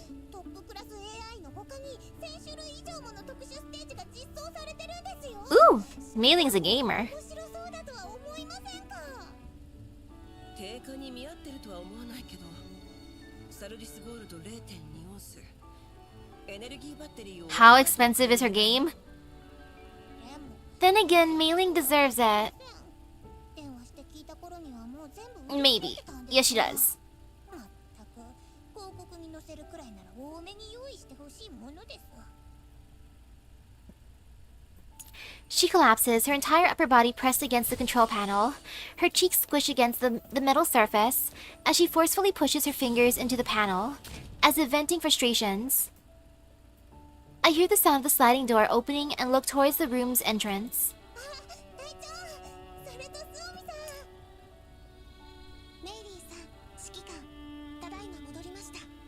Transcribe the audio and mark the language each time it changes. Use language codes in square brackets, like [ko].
[ja] トップクラス AI の他に1000種類以上もの特殊ステージが実装されてるんですよ。 [en] Ooh, Mailing's a gamer. [ja] 面白そうだとは思いませんか？定価に見合ってるとは思わないけど、サルリスゴールド 0.2 オンス、エネルギーバッテリーを [en] How expensive is her game? [ja] でも [en] Then again, Mailing deserves it. [ja] 電話して聞いた頃にはもう全部 [en] Maybe. Yes, she does. [ja] まったく広告に載せるくらいなら多めに用意してほしいものです。 [en] She collapses, her entire upper body pressed against the control panel, her cheeks squished against the metal surface, as she forcefully pushes her fingers into the panel, as if venting frustrations. I hear the sound of the sliding door opening and look towards the room's entrance. [ja] 隊長、それとスオミさん。メイリーさん、指揮官、ただいま戻りました。